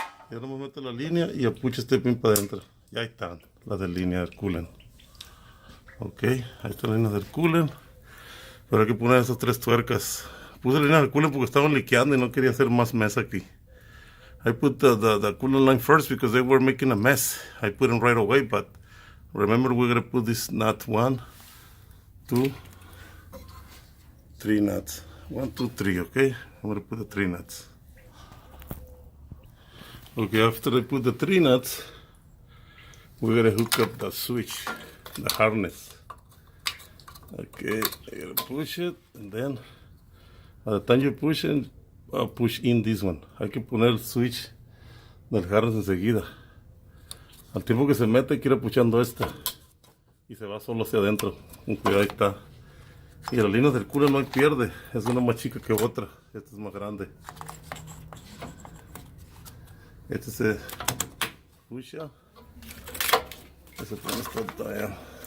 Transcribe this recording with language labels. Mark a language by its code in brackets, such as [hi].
[es] Y ahora me meto la línea y apucho este pin para adentro. Y ahí están las de línea del coolant. Ok, ahí están las líneas del coolant. Pero hay que poner esas tres tuercas. Puse la línea del coolant porque estaban liqueando y no quería hacer más mess aquí. [en] I put the coolant line first because they were making a mess. I put them right away, but remember we're going to put this nut 1, 2, 3 nuts. 1, 2, 3, okay? I'm going to put the 3 nuts. Okay, after I put the 3 nuts, we're going to hook up the switch, the harness. Okay, you're going to push it, and then by the time you push it, push in this one. [es] Hay que poner el switch del harness enseguida. Al tiempo que se mete, hay que ir puchando esta. Y se va solo hacia adentro. Con cuidado, ahí está. Y las líneas del coolant no hay pierde. Es una más chica que otra. Esta es más grande. Este se pucha. Este pone esta talla.